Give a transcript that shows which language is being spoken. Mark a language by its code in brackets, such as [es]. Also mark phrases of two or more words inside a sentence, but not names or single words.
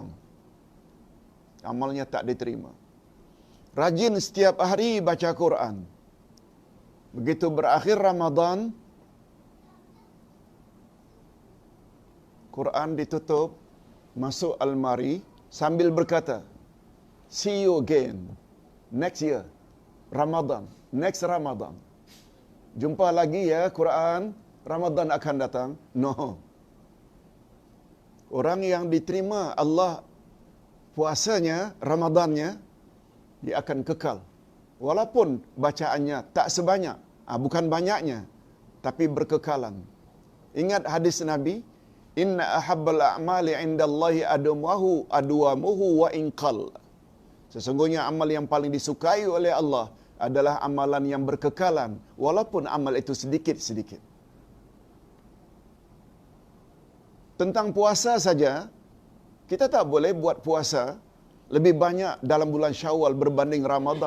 [ms] Amalnya tak diterima. Rajin setiap hari baca Quran. Begitu berakhir Ramadan, Quran ditutup, masuk almari sambil berkata, [en] see you again next year, Ramadan, next Ramadan. [ms] Jumpa lagi ya Quran, Ramadan akan datang. No. Orang yang diterima Allah puasanya, Ramadannya, dia akan kekal. Walaupun bacaannya tak sebanyak, bukan banyaknya, tapi berkekalan. Ingat hadis Nabi, [ar] إن أحب الأعمال عند الله أدومه وإن قل. [ms] Sesungguhnya amal yang paling disukai oleh Allah adalah amalan yang berkekalan, walaupun amal itu sedikit-sedikit. Tentang puasa saja, kita tak boleh buat puasa lebih banyak dalam bulan Syawal berbanding Ramadan.